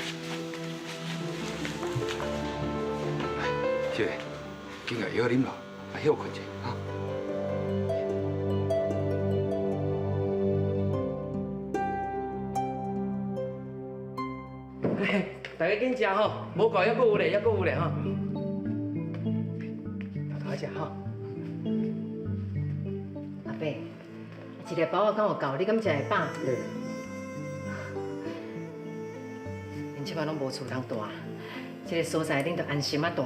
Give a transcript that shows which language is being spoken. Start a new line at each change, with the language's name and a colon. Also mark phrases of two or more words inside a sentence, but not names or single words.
Min Nan Chinese: 小莲，今日药啉了，啊休困者啊。大家紧食吼，无够还阁有咧，还阁有咧吼。偷偷食吼。阿伯，一个包我敢有够，你敢食会饱？恁即摆拢无厝通住，这个所在恁着安心啊住。